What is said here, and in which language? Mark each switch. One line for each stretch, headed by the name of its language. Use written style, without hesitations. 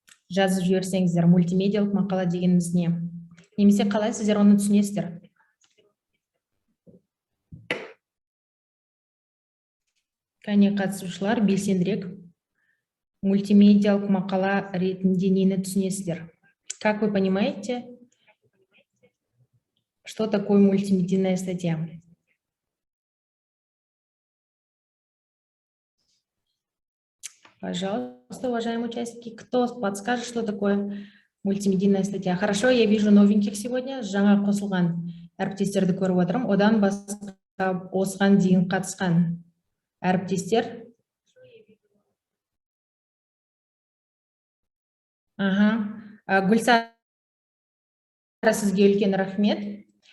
Kazakh: Жазып жіберсеңіздер, мультимедиалық мақала дегеніміз не? Немесе қалай сіздер оны түсінесіздер? Кәне қатысушылар, белсендірек. Мультимедиалық мақала ретінде нені түсінесіздер?
Russian: Как вы понимаете, что такое мультимедийная статья? Пожалуйста, уважаемые участники, кто подскажет, что такое мультимедийная статья? Хорошо, я вижу новеньких сегодня.
Kazakh: Жаңа қосылған әріптестерді көріп отырмын. Одан басқа осыған дейін қатысқан әріптестер. Гүлсара, сізге үлкен рахмет.